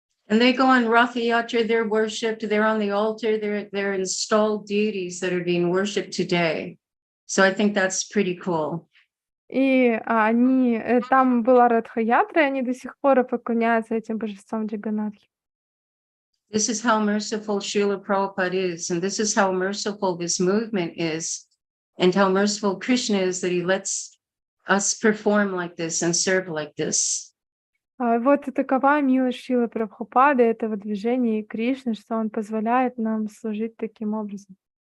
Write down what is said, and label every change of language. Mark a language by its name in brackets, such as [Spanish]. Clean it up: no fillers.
[English] And they go on Ratha Yatra, they're worshipped, they're on the altar, they're installed deities that are being worshipped today. So I think that's pretty cool. [Russian] И они, там была Радха-ятра, и они до сих пор поклоняются этим божествам Джаганатхи. [English] This is how merciful Srila Prabhupada is, and this is how merciful this movement is, and how merciful Krishna is that he lets us perform like this and serve like this. [Russian] Вот и такова милость Шрилы Прабхупады, этого движения и Кришны, что он позволяет нам служить таким образом.